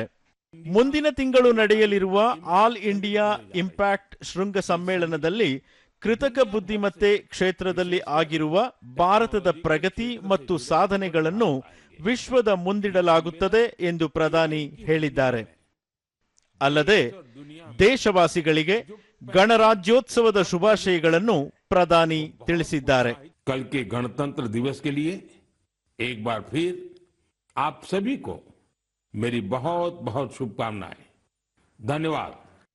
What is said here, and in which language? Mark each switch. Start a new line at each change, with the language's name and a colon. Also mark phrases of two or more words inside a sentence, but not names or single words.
Kannada: ಮುಂದಿನ ತಿಂಗಳು ನಡೆಯಲಿರುವ ಆಲ್ ಇಂಡಿಯಾ ಇಂಪ್ಯಾಕ್ಟ್ ಶೃಂಗ ಸಮ್ಮೇಳನದಲ್ಲಿ ಕೃತಕ ಬುದ್ಧಿಮತ್ತೆ ಕ್ಷೇತ್ರದಲ್ಲಿ ಆಗಿರುವ ಭಾರತದ ಪ್ರಗತಿ ಮತ್ತು ಸಾಧನೆಗಳನ್ನು ವಿಶ್ವದ ಮುಂದಿಡಲಾಗುತ್ತದೆ ಎಂದು ಪ್ರಧಾನಿ ಹೇಳಿದ್ದಾರೆ. ಅಲ್ಲದೆ ದೇಶವಾಸಿಗಳಿಗೆ ಗಣರಾಜ್ಯೋತ್ಸವದ ಶುಭಾಶಯಗಳನ್ನು ಪ್ರಧಾನಿ ತಿಳಿಸಿದ್ದಾರೆ.
Hindi: कल के गणतंत्र दिवस के लिए एक बार फिर आप सभी को मेरी बहुत बहुत शुभकामनाएं। धन्यवाद।